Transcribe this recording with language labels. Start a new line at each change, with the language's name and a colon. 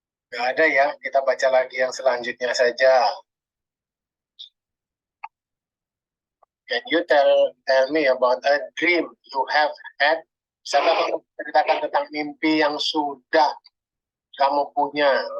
Indonesian: Nggak ada ya, kita baca lagi yang selanjutnya saja.
English: Can you tell me about a dream you have had?
Indonesian: Bisakah kamu ceritakan tentang mimpi yang sudah kamu punya?